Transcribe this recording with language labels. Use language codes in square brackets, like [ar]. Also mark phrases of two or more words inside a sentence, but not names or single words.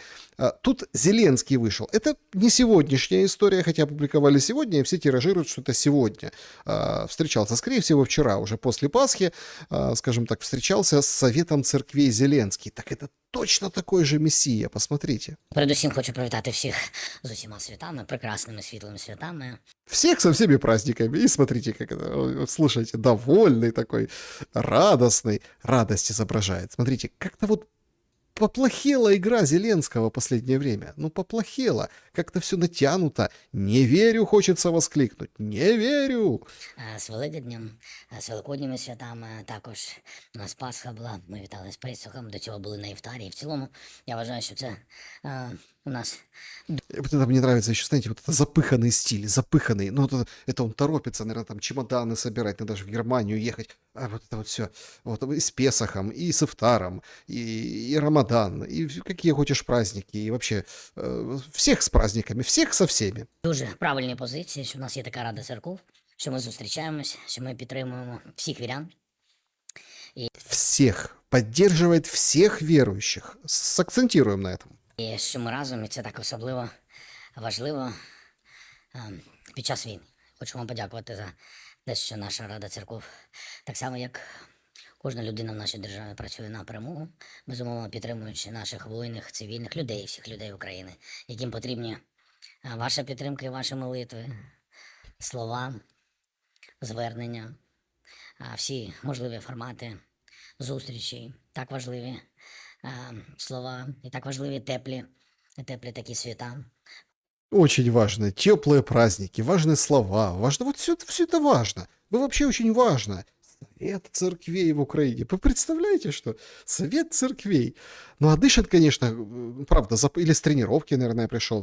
[ru] Тут Зеленский вышел. Это не сегодняшняя история, хотя опубликовали сегодня, и все тиражируют, что это сегодня. Встречался, скорее всего, вчера, уже после Пасхи, скажем так, встречался с Советом церквей Зеленский. Так это точно такой же мессия, посмотрите. [uk] Передусім хочу привітати всіх з усіма святами, прекрасними світлими святами. [ru] Всех со всеми праздниками. И смотрите, как это, вот слушайте, довольный такой, радостный, радость изображает. Смотрите, как-то вот поплохела игра Зеленского в последнее время. Ну, поплохела. Как-то все натянуто. Не верю, хочется воскликнуть. Не верю. [uk] З Великоднем, з Великодніми святами також у нас Пасха була, ми вітали з Песохом, до цього були на Івтарі. І в цілому, я вважаю, що це у нас... [ru] Вот это мне нравится еще, знаете, вот это запыханный стиль, запыханный. Ну, это он торопится, наверное, там чемоданы собирать, надо же в Германию ехать. А вот это вот все. Вот и с Песохом, и с Ифтаром, и Рамадан, и какие хочешь праздники, и вообще всех с праздниками, всех со всеми. [uk] Дуже правильні позиції, що в нас є така Рада церков, що ми зустрічаємось, що ми підтримуємо всіх вірян. [ru] Всех. Поддерживает всех верующих. Сакцентируем на этом. [uk] І що ми разом, і це так особливо важливо під час війни. Хочу вам подякувати за те, що наша Рада церков, так само як кожна людина в нашій державі, працює на перемогу, безумовно підтримуючи наших воїнів, цивільних людей, всіх людей України, яким потрібні ваша підтримка і ваші молитви, слова, звернення, всі можливі формати зустрічей, так важливі слова, и так важливі теплі такі свята. [ru] Очень важно. Теплые праздники, важные слова, важно. Вот все это важно. Вы вообще очень важно. Совет церквей в Украине. Вы представляете, что? Совет церквей. Ну, а дышит, конечно, правда, или с тренировки, наверное, пришел.